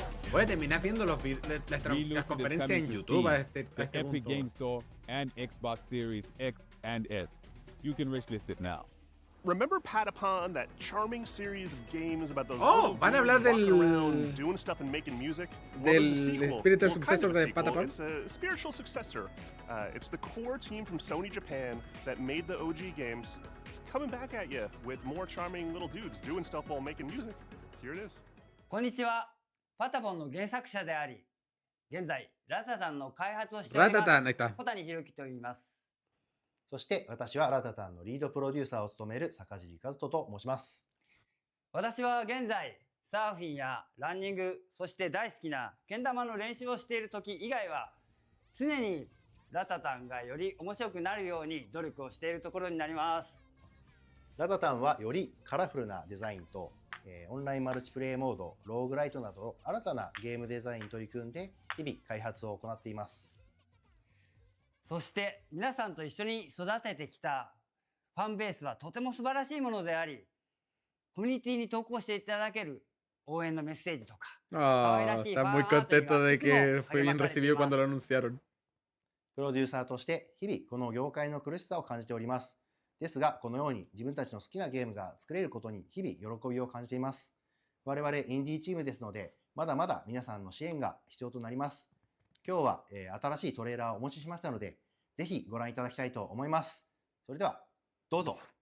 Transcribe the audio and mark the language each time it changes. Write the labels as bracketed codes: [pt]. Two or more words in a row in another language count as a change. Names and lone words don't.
[es] Voy a terminar viendo las conferencias en YouTube a este [en] Epic [es] punto. [en] Game Store and Xbox Series X and S. You can wishlist it now. Remember Patapon, that charming series of games about those Oh, little [es] van a [en] dudes [es] hablar [en] walking [es] del [en] around doing stuff and making music? Well, [es] del [en] there's a sequel. [es] espíritu [en] Well, [es] sucesor [en] kind of a [es] de [en] sequel. Patapon. It's a spiritual successor. It's the core team from Sony Japan that made the OG games coming back at you with more charming little dudes doing stuff while making music. Here it is. [ja] こんにちは。パタポンの原作者であり、現在ラタタンの開発をしております。 [es] ラタタン、ahí está. [ja] 小谷博樹と言います。そして私はラタタンのリードプロデューサーを務める坂尻和人と申します。私は現在サーフィンやランニング、そして大好きなけん玉の練習をしている時以外は常にラタタンがより面白くなるように努力をしているところになります。ラタタンはよりカラフルなデザインと、オンラインマルチプレイモード、ローグライトなど新たなゲームデザインに取り組んで日々開発を行っています。そして皆さんと一緒に育ててきたファンベースはとても素晴らしいものであり、コミュニティに投稿していただける応援のメッセージとか、 [es] Ah, está muy contento de que fue bien recibido cuando lo anunciaron. [ja] プロデューサーとして日々この業界の苦しさを感じております。ですがこのように自分たちの好きなゲームが作れることに日々喜びを感じています。我々インディーチームですので、まだまだ皆さんの支援が必要となります。今日は、新しいトレーラーをお持ちしましたので、ぜひご覧いただきたいと思います。それではどうぞ。